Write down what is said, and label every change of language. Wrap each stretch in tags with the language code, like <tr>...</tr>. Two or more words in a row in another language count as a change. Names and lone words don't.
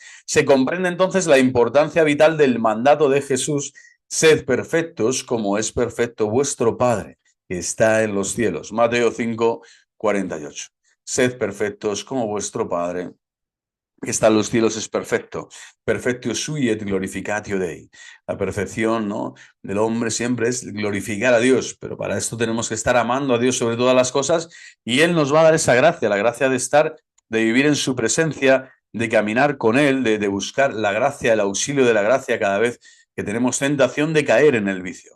<es>Se comprende entonces la importancia vital del mandato de Jesús: sed perfectos como es perfecto vuestro Padre que está en los cielos. Mateo 5, 48. Sed perfectos como vuestro Padre que está en los cielos es perfecto.</es> <la>Perfectio sui et glorificatio Dei.</la> <es>La perfección, ¿no?, del hombre siempre es glorificar a Dios, pero para esto tenemos que estar amando a Dios sobre todas las cosas, y Él nos va a dar esa gracia, la gracia de estar, de vivir en su presencia, de caminar con Él, de buscar la gracia, el auxilio de la gracia cada vez que tenemos tentación de caer en el vicio.</es>